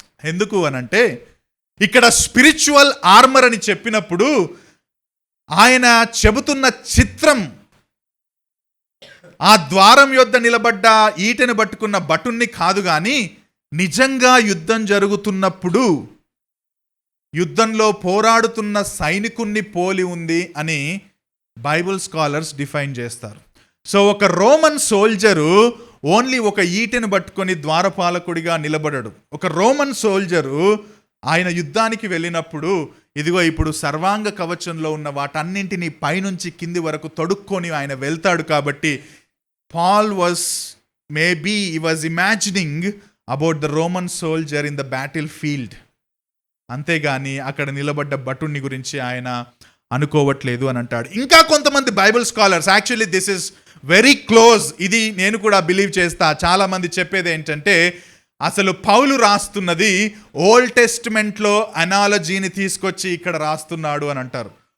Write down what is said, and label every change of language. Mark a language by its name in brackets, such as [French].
[Telugu] ఎందుకు అనంటే, ఇక్కడ స్పిరిచువల్ ఆర్మర్ అని చెప్పినప్పుడు ఆయన చెబుతున్న చిత్రం ఆ ద్వారం యొద్ద నిలబడ్డ ఈటెను పట్టుకున్న భటుణ్ణి కాదు, కానీ నిజంగా యుద్ధం జరుగుతున్నప్పుడు యుద్ధంలో పోరాడుతున్న సైనికుణ్ణి పోలి ఉంది అని బైబిల్ స్కాలర్స్ డిఫైన్ చేస్తారు. సో ఒక రోమన్ సోల్జరు ఓన్లీ ఒక ఈటెను పట్టుకొని ద్వారపాలకుడిగా నిలబడడు. ఒక రోమన్ సోల్జరు ఆయన యుద్ధానికి వెళ్ళినప్పుడు ఇదిగో ఇప్పుడు సర్వాంగ కవచంలో ఉన్న వాటన్నింటినీ పైనుంచి కింది వరకు తొడుక్కొని ఆయన వెళ్తాడు. కాబట్టి [English] Paul maybe he was imagining about the Roman soldier in the battlefield. [Telugu] అంతేగాని అక్కడ నిలబడ్డ భటుణ్ణి గురించి ఆయన అనుకోవట్లేదు అని అంటాడు. ఇంకా కొంతమంది Bible scholars, [English] actually this is very close, [Telugu] ఇది నేను కూడా బిలీవ్ చేస్తా. చాలామంది చెప్పేది ఏంటంటే, అసలు పౌలు రాస్తున్నది ఓల్డ్ టెస్టిమెంట్లో అనాలజీని తీసుకొచ్చి ఇక్కడ రాస్తున్నాడు అని అంటారు.